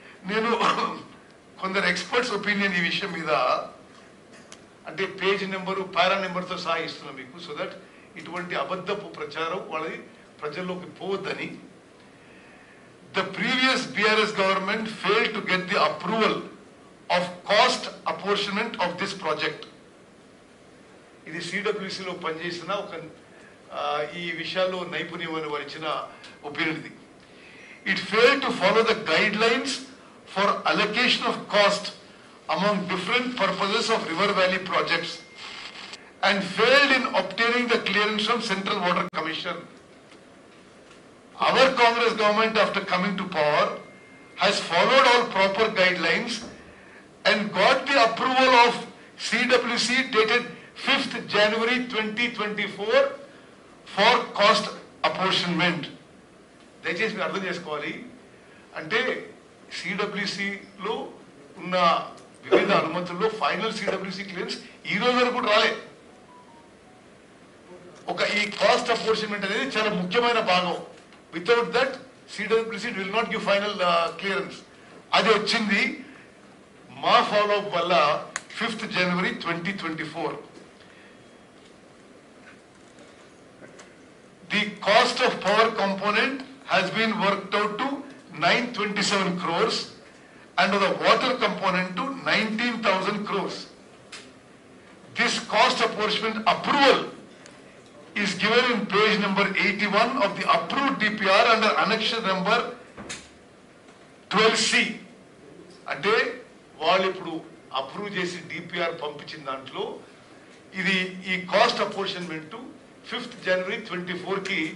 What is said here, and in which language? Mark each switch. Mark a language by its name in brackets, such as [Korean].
[Telugu] నేను కొందరు experts opinion ఈ విషయం మీద అంటే పేజ్ నెంబరు పారా నెంబర్తో సహా ఇస్తున్నా మీకు, సో దట్ ఇటువంటి అబద్ధపు ప్రచారం వాళ్ళది ప్రజల్లోకి పోవద్దని. [English] The previous BRS government failed to get the approval of cost apportionment of this project. [Telugu] ఇది సిడబ్ల్యూసిలో పనిచేసిన ఒక ఈ విషయాల్లో నైపుణ్యం అని వారిచ్చిన ఒపీనియన్ ఇది. [English] It failed to follow the guidelines for allocation of cost among different purposes of River Valley projects and failed in obtaining the clearance from Central Water Commission. Our Congress government, after coming to power, has followed all proper guidelines and got the approval of CWC dated 5th January 2024 for cost apportionment. [Telugu] దయచేసి మీరు అర్థం చేసుకోవాలి, అంటే సిడబ్ల్యూసిలో ఉన్న వివిధ అనుమతుల్లో final CWC clearance ఈ రోజు వరకు కూడా రాలే. ఈ కాస్ట్ అపోర్షన్మెంట్ అనేది చాలా ముఖ్యమైన భాగం. [English] Without that CWC will not give final clearance. [Telugu] అది వచ్చింది మా ఫాలో అప్ వల్ల 5th January 2024. [English] The cost of power component has been worked out to 927 crores and the water component to 19,000 crores. This cost apportionment approval is given in page number 81 of the approved DPR under annexure number 12C. [Telugu] అంటే వాళ్ళు ఇప్పుడు approve చేసి DPR పంపించిన దాంట్లో ఇది ఈ cost అపోర్షన్మెంట్ 5th January 2024 కి